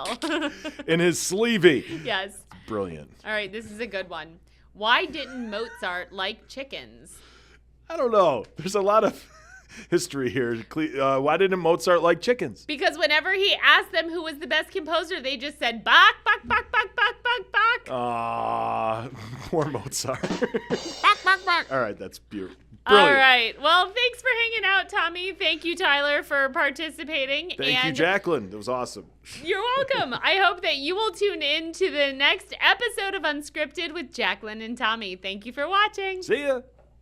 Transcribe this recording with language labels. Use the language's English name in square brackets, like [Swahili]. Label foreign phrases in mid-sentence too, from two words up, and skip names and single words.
[English] In his sleevey. Yes. Brilliant. All right, this is a good one. Why didn't Mozart like chickens? I don't know. There's a lot of history here. Why didn't Mozart like chickens? Because whenever he asked them who was the best composer, they just said Bach, Bach, Bach, Bach, Bach, Bach, Bach. Poor Mozart. Bach, Bach, Bach. All right, that's beautiful. All right. Well, thanks for hanging out, Tommy. Thank you, Tyler, for participating. Thank you, Jaclyn. That was awesome. You're welcome. I hope that you will tune in to the next episode of Unscripted with Jaclyn and Tommy. Thank you for watching. See ya.